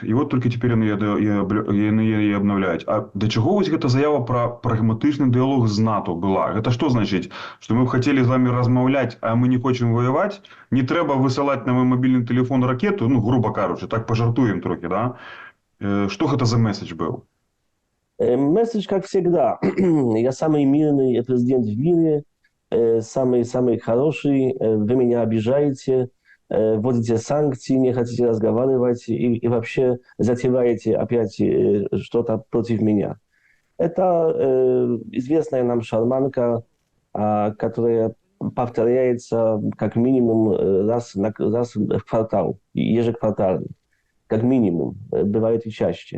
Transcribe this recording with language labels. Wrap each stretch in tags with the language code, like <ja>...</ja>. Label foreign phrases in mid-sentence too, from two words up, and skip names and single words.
<be>І вот толькі цяпер яны яе абнаўляюць. А да чаго вось гэта заява пра прагматычны дыялог з НАТО была? Гэта што значыць? Што мы б хацелі з вамі размаўляць, а мы не хочам ваяваць? Не трэба высылаць на мой мабільны тэлефон ракету? Ну, груба кажучы, так пажартуем трохі, да? Што гэта за месседж быў? Месседж,</be> <ru>как всегда. Я самый мирный президент в мире, самый хороший, вы меня обижаете, вводите санкции, не хотите разговаривать и вообще затеваете опять что-то против меня. Это известная нам шарманка, которая повторяется как минимум раз в квартал, ежеквартально, как минимум, бывает и чаще.</ru>